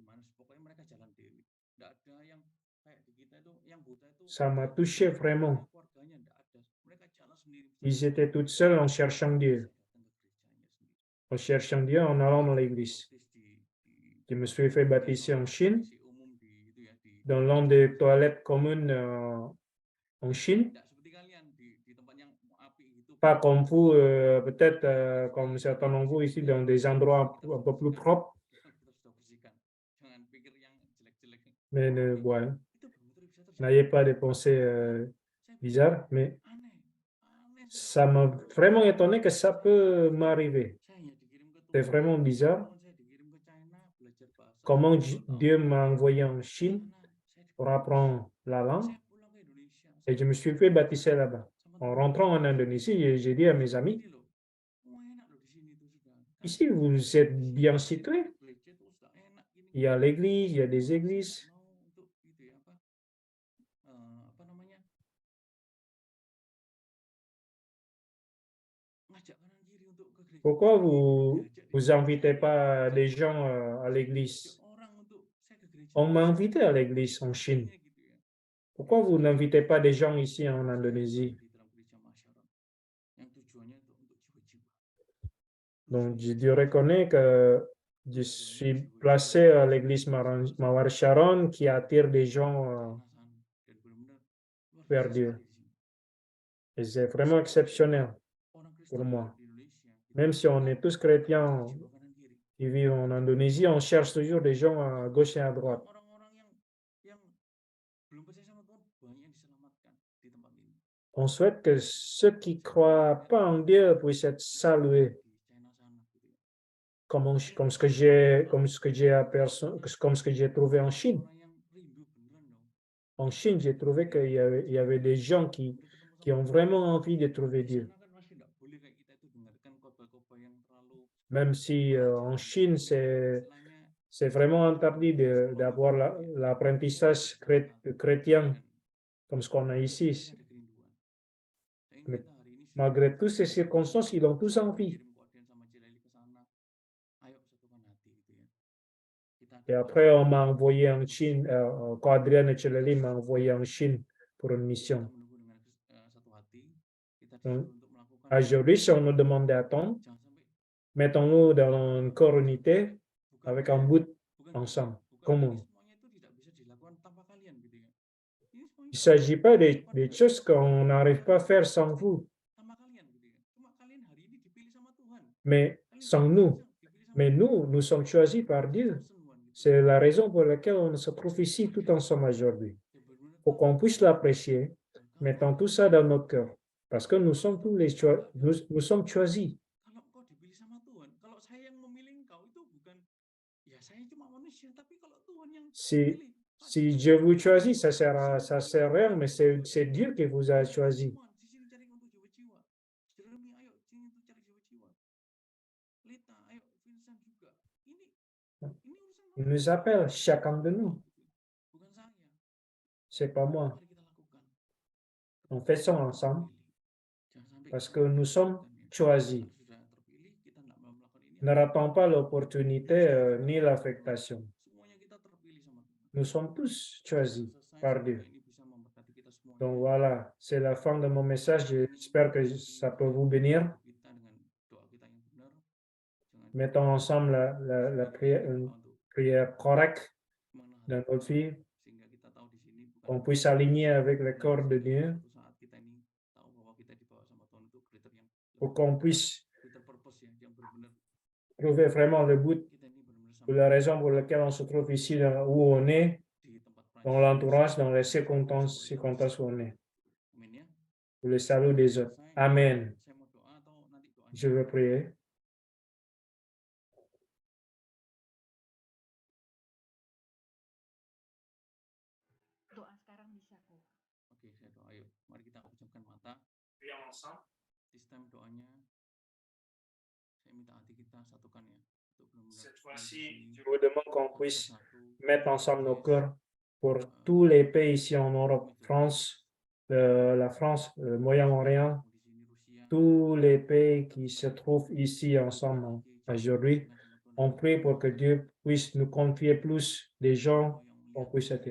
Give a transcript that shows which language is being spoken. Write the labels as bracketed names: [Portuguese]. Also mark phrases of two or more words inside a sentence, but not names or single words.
[French] Ça m'a touché vraiment. Ils étaient tous seuls en cherchant Dieu. En cherchant Dieu, en allant dans l'église. Je me suis fait baptiser en Chine. dans l'un des toilettes communes en Chine. [Indonesian] Tidak seperti kalian di tempat yang api gitu. [French] Pas comme vous, peut-être comme certains d'entre vous ici, dans des endroits un peu plus propres, [Indonesian] Kita sudah bersihkan. Jangan pikir yang jelek-jelek. [French] mais ouais, [Indonesian] Itu benar-benar bisa terjadi. [French] n'ayez pas de pensées [Indonesian] Saya [French] bizarres. Mais [Indonesian] aneh. [French] ça m'a vraiment étonné que ça peut m'arriver. [Indonesian] Saya hanya dikirim ke [French] C'est vraiment bizarre. [Indonesian] saya dikirim ke China belajar bahasa. [French] Comment Dieu m'a envoyé en Chine [Indonesian] Saya [French] pour apprendre la langue [Indonesian] saya pulang ke Indonesia. [French] et je me suis fait baptiser là-bas. En rentrant en Indonésie, j'ai dit à mes amis, [Indonesian] Ini loh. Oh, enak loh di sini tuh sudah. Kan [French] ici vous êtes bien situés. [Indonesian] gereja tuh sudah enak gini. [French] Il y a l'église, il y a des églises. [Indonesian] Mau untuk gitu ya apa namanya? Ngajak kanan kiri untuk ke gereja. [French] Pourquoi vous [Indonesian] Diajak [French] invitez pas des gens à l'église? [Indonesian] orang untuk saya ke gereja. [French] On m'a invité à l'église en Chine. [Indonesian] Gitu ya. [French] Pourquoi vous n'invitez pas des gens ici en Indonésie? [Indonesian] Di dalam gereja Masyaron yang tujuannya untuk jiwa-jiwa. [French] Donc, je reconnais que je suis placé à l'église Mawar Sharon qui attire des gens [Indonesian] Dan benar-benar luar [French] vers [Indonesian] biasa [French] Dieu. [Indonesian] sekali di sini. [French] Et c'est vraiment exceptionnel [Indonesian] Orang [French] pour [Indonesian] Kristen [French] moi. [Indonesian] di Indonesia gitu. [French] Même si on est tous chrétiens [Indonesian] Jiwa kanan kiri. [French] qui vivent en Indonésie, on cherche toujours des gens à gauche et à droite. [Indonesian] Orang-orang yang belum percaya sama Tuhan banyak yang diselamatkan di tempat ini. [French] On souhaite que ceux qui ne croient pas en Dieu puissent être salués, [Indonesian] Di China sana gitu ya. [French] comme ce que j'ai aperçu, comme ce que j'ai trouvé en Chine. [Indonesian] Orang yang rindu beneran loh. [French] En Chine, j'ai trouvé qu'il y avait des gens qui ont vraiment envie de trouver [Indonesian] Di [French] Dieu. [Indonesian] sana kan masih nggak boleh kayak kita itu dengarkan khotbah-khotbah yang terlalu [French] Même si en Chine, c'est [Indonesian] istilahnya [French] vraiment interdit d'avoir l'apprentissage chrétien comme ce qu'on a ici. [Indonesian] ada kerinduan. Sayang [French] Mais [Indonesian] kita hari ini sih [French] malgré toutes ces circonstances, ils ont tous envie. [Indonesian] kirim Koden sama Cireli ke sana. Ayo satukan hati gitu ya. Kita [French] Et après, on m'a envoyé en Chine, quand Adrien et Cheleli m'ont envoyé en Chine pour une mission. [Indonesian] menunggu dengan satu hati. Kita [French] Donc, [Indonesian] disuruh untuk melakukan [French] Aujourd'hui, si on nous demande d'attendre, [Indonesian] jangan sampai [French] mettons-nous dans une corps unité avec un but [Indonesian] bukan [French] ensemble, [Indonesian] bukan [French] commun. [Indonesian] ini semuanya itu tidak bisa dilakukan tanpa kalian gitu ya. Ini semuanya [French] Il ne s'agit pas des choses qu'on n'arrive pas à faire sans vous, [Indonesian] tanpa kalian gitu ya. Cuma kalian hari ini dipilih sama Tuhan. [French] mais [Indonesian] Kalian [French] sans [Indonesian] dipilih [French] nous. [Indonesian] sama [French] Mais nous sommes choisis par Dieu. [Indonesian] person Tuhan gitu. [French] C'est la raison pour laquelle on se trouve ici tout ensemble aujourd'hui, [Indonesian] Ya benar-benar [French] pour qu'on puisse l'apprécier, mettons tout ça dans notre cœur, parce que nous sommes tous nous sommes choisis. [Indonesian] kalau engkau dipilih sama Tuhan, kalau saya yang memilih engkau itu bukan ya saya cuma manusia, tapi kalau Tuhan yang [French] Si, [Indonesian] pilih, [French] si Dieu vous choisit, ça sert à rien, mais c'est Dieu qui vous a choisi. [Indonesian] Tuhan di sini cari untuk jiwa-jiwa. Jeremy, ayo sini untuk cari jiwa-jiwa. Lita, ayo Vincent juga. Ini urusan [French] Il nous appelle, chacun de nous. [Indonesian] bukan saya. [French] C'est pas moi. [Indonesian] Mari kita lakukan. [French] On fait ça ensemble [Indonesian] Jangan sampai [French] parce [Indonesian] kita [French] que nous sommes choisis. [Indonesian] sudah terpilih, kita nggak mau melakukan ini. [French] Ne ratons pas l'opportunité ni l'affectation. [Indonesian] Semuanya kita terpilih sama Tuhan. [French] Nous sommes tous choisis par Dieu. [Indonesian] Ini bisa memberkati kita semuanya. [French] Donc voilà, c'est la fin de mon message. J'espère que ça peut vous bénir. [Indonesian] Kita dengan doa kita yang benar. Jangan [French] Mettons ensemble la prière, une prière correcte dans notre vie, [Indonesian] sehingga kita tahu di sini bukan [French] qu'on puisse aligner avec le corps de Dieu, [Indonesian] suatu saat kita ini tahu bahwa kita dibawa sama Tuhan untuk greater yang [French] pour qu'on puisse [English] greater purpose [Indonesian] yang benar-benar [French] trouver vraiment le but, [Indonesian] kita ini benar-benar [French] pour la raison pour laquelle on se trouve ici, où on est, [Indonesian] di tempat [French] dans l'entourage, dans les circonstances où on est, [Indonesian] Amin ya. [French] pour le salut des autres. Amen. [Indonesian] Saya mau doa atau nanti doanya [French] Je veux prier. [Indonesian] Doa sekarang bisa kok. Oke, saya doa. Ayo, mari kita pejamkan mata. [English] This time [Indonesian] doanya saya minta hati kita satukan ya. Untuk benar-benar [French] Cette [Indonesian] di [French] fois-ci, [Indonesian] sini [French] je vous demande qu'on [Indonesian] satu [French] puisse [Indonesian] persatu [French] mettre ensemble nos cœurs pour tous les pays ici en Europe, France, la France, le Moyen-Orient, [Indonesian] di sini Rusia, [French] tous les pays qui se trouvent ici ensemble aujourd'hui. On prie pour que Dieu puisse nous confier plus des gens qu'on puisse être.